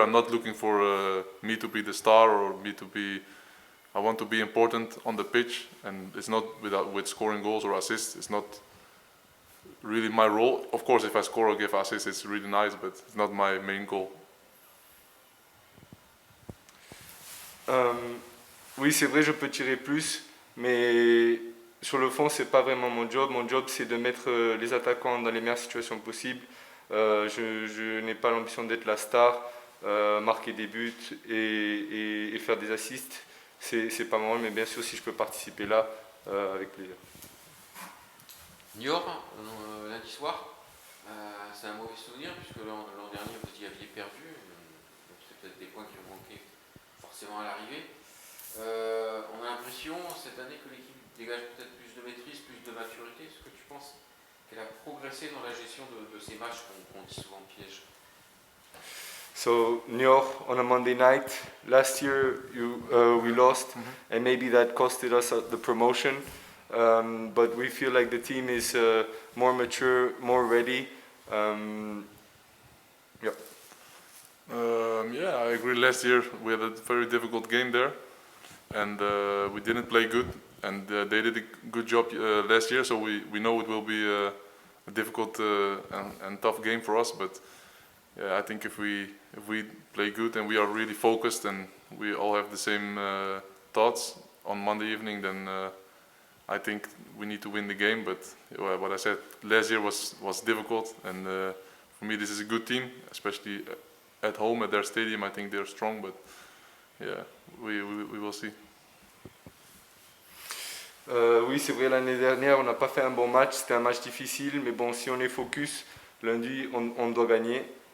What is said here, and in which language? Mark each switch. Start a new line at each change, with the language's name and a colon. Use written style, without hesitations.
English: I'm not looking for me to be the star or me to be. I want to be important on the pitch, and it's not with scoring goals or assists. It's not really my role. Of course, if I score or give assists, it's really nice, but it's not my main goal.
French: Oui, c'est vrai, je peux tirer plus, mais sur le fond, c'est pas vraiment mon job. Mon job, c'est de mettre les attaquants dans les meilleures situations possibles. Je n'ai pas l'ambition d'être la star, marquer des buts et faire des assists. C'est pas mon rôle, mais bien sûr, si je peux participer là, avec plaisir. Niort, lundi soir, c'est un mauvais souvenir puisque l'an dernier vous y aviez perdu. Donc c'est peut-être des points qui ont manqué forcément à l'arrivée. On a l'impression cette année que l'équipe dégage peut-être plus de maîtrise, plus de maturité. Est-ce que tu penses qu'elle a progressé dans la gestion de ces matchs qu'on dit souvent piège?
English: So Niort on a Monday night. Last year we lost, and maybe that costed us the promotion. But we feel like the team is more mature, more ready. Yeah. Yeah, I agree. Last year we had a very difficult game there, and we didn't play good. And they did a good job last year, so we know it will be a difficult and tough game for us. But yeah, I think if we play good and we are really focused and we all have the same thoughts on Monday evening, then I think we need to win the game. But what I said last year was difficult, and for me this is a good team, especially at home at their stadium. I think they're strong, but yeah, we will see.
French: Oui, c'est vrai, l'année dernière, on n'a pas fait un bon match. C'était un match difficile, mais bon, si on est focus, lundi, on doit gagner.